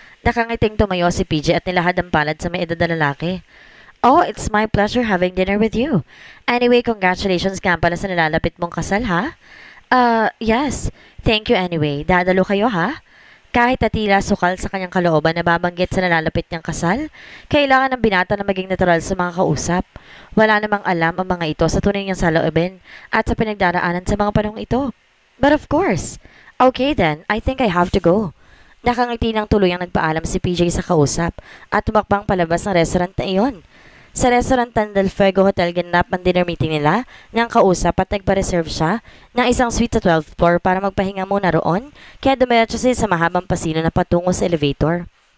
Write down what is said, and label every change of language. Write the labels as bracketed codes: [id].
[tl] Nakangiting tumayo si PJ at nilahad ang palad sa may edad na lalaki. [en] Oh, it's my pleasure having dinner with you. [tl] Anyway, congratulations nga pala sa nalalapit mong kasal, ha? [en] Yes. Thank you anyway. [tl] Dadalo kayo, ha? Kahit na tila sukal sa kanyang kalooban na babanggit sa nalalapit niyang kasal, kailangan ng binata na maging natural sa mga kausap. Wala namang alam ang mga ito sa tunay niyang saloobin at sa pinagdaraanan sa mga panahong ito. [en] But of course. Okay then, I think I have to go. [tl] Nakangiti ng tuluyang nagpaalam si PJ sa kausap at tumakbang palabas ng restaurant na iyon. Sa restaurant Del Fuego Hotel ganap ang dinner meeting nila nang kausap at nagpa-reserve siya ng isang suite sa 12th floor para magpahinga muna roon kaya dumiretso siya sa mahabang pasilyo na patungo sa elevator.